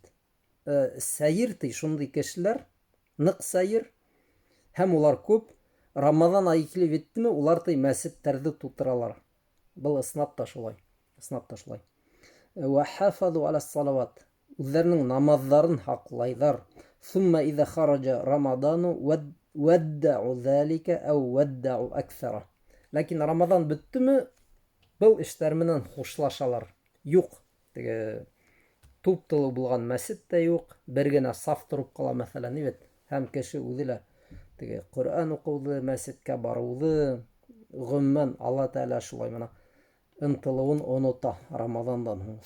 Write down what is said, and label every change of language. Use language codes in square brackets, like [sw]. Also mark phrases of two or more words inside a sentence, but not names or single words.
[ba] Сәйер ти шундый кешеләр, ныҡ сәйер, һәм улар күп. Рамадан айы килеп еттеме, улар ти мәсеттәрҙе тутыралар. Был ысынлап та шулай. [ar] وحافظوا على الصلوات. [ba] Үҙҙәренең намаҙҙарын һаҡлайҙар. [ar] ثم إذا خرج رمضان ودعوا ذلك أو ودعوا أكثره. [ba] Ләкин Рамадан бөттөмө, был эштәр менән хушлашалар. Юҡ. Теге туп-тулы булған мәсет тә юҡ. Бер генә саф тороп ҡала, мәҫәлән, һәм кеше үҙе лә теге Ҡөрьән уҡыуҙы, мәсеткә барыуҙы, ғөмүмән Алла Тәғәлә шулай мына ынтылыуын онота Рамадандан һуң.